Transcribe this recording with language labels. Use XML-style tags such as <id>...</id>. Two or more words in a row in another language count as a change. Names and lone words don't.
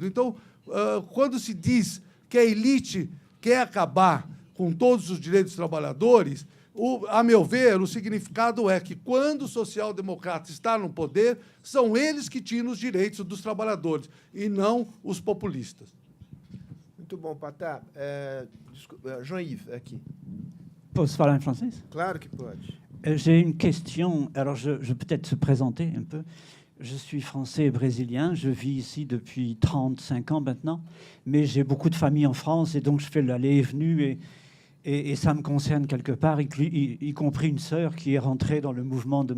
<pt>Então, quando se diz que a elite quer acabar com todos os direitos dos trabalhadores, a meu ver, o significado é que, quando o social-democrata está no poder, são eles que tiram os direitos dos trabalhadores, e não os populistas. Muito bom, Patá. Jean-Yves, aqui. Posso falar</pt> <fr>en français?</fr> <pt>Claro que pode.</pt> <fr>J'ai une question. Alors, je vais peut-être se présenter un peu. Je suis français et brésilien. Je vis ici depuis 35 ans maintenant. Mais j'ai beaucoup de famille en France et donc je fais l'aller et venue et ça me concerne quelque part, y compris une sœur qui est rentrée dans le mouvement de M.</fr>